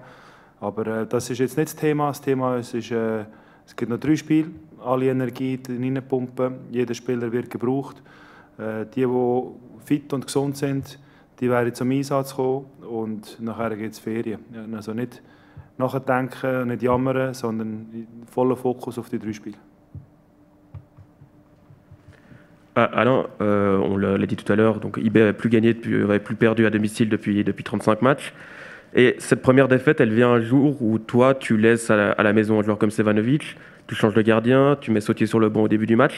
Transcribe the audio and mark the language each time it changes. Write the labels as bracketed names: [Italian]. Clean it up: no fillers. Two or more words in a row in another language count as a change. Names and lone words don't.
[German] Aber das ist jetzt nicht das Thema. Das Thema ist, es gibt noch 3 Spiele, alle Energie reinpumpen, jeder Spieler wird gebraucht. Die fit und gesund sind, die werden zum Einsatz kommen und nachher gibt es Ferien. Also nicht nachdenken, nicht jammern, sondern voller Fokus auf die 3 Spiele. [French] Alain, on l'a dit tout à l'heure, donc IB n'avait plus gagné, n'avait plus perdu à domicile depuis 35 matchs. Et cette première défaite, elle vient un jour où toi, tu laisses à la maison un joueur comme Stefanovic, tu changes de gardien, tu mets Sautier sur le banc au début du match.